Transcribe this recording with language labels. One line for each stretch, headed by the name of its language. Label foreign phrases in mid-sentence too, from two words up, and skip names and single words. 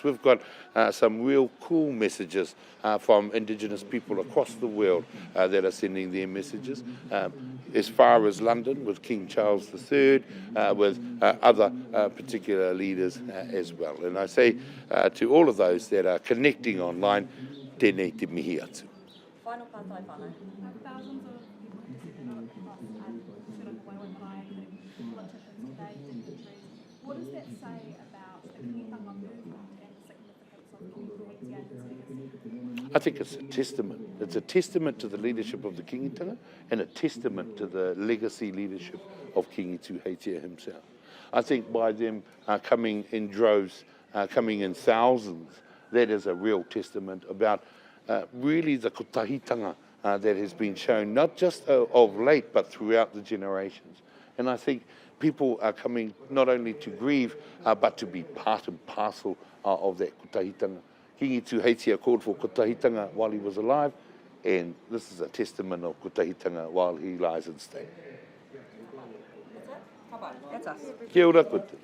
English: We've got some real cool messages from Indigenous people across the world that are sending their messages. As far as London with King Charles III, with other particular leaders as well. And I say to all of those that are connecting online,
Māori: tēnei te mihi atu. Final kātai whānau.
English: Thousands of people participated across Turangawaewae Marae, including politicians today, dignitaries. What does that say about the Kiingitanga movement and the significance of Tuheitia and its legacy? I think it's a testament. It's a testament to the leadership of the Kiingitanga and a testament to the legacy leadership of Kiingi Tuheitia himself. I think by them coming in droves, coming in thousands, that is a real testament about really the kotahitanga that has been shown, not just of late, but throughout the generations. And I think people are coming not only to grieve, but to be part and parcel of that kotahitanga. Kiingi Tuheitia called for kotahitanga while he was alive, and this is a testament of kotahitanga while he lies in state. That's us.
Māori: Kia ora koutou.